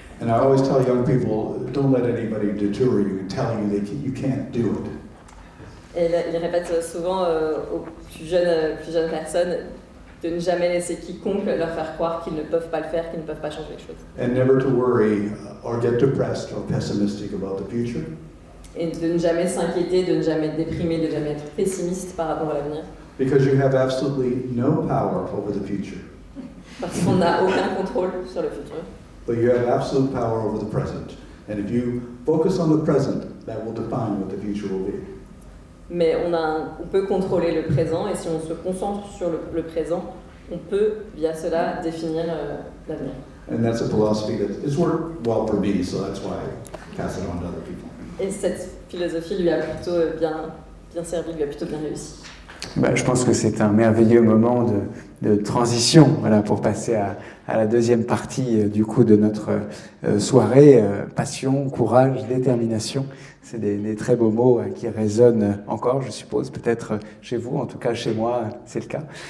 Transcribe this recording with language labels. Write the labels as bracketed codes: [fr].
[en] And I always tell young people, don't let anybody deter you and tell you that you can't do it. [fr] Et il répète souvent aux plus jeunes personnes de ne jamais laisser quiconque leur faire croire qu'ils ne peuvent pas le faire, qu'ils ne peuvent pas changer les choses. [en] And never to worry or get depressed or pessimistic about the future. [fr] Et de ne jamais s'inquiéter, de ne jamais être déprimé, de ne jamais être pessimiste par rapport à l'avenir. [en] Because you have absolutely no power over the future. [fr] Parce qu'on n'a aucun contrôle sur le futur. [en] But you have absolute power over the present. And if you focus on the present, that will define what the future will be. [fr] Mais on peut contrôler le présent, et si on se concentre sur le présent, on peut, via cela, définir l'avenir. [en] And that's a philosophy that it's worked well for me, so that's why I pass it on to other people. [fr] Et cette philosophie lui a plutôt bien servi, lui a plutôt bien réussi. Je pense que c'est un merveilleux moment de transition, pour passer à la deuxième partie du coup de notre soirée. Passion, courage, détermination. C'est des très beaux mots qui résonnent encore, je suppose, peut-être chez vous, en tout cas chez moi, c'est le cas.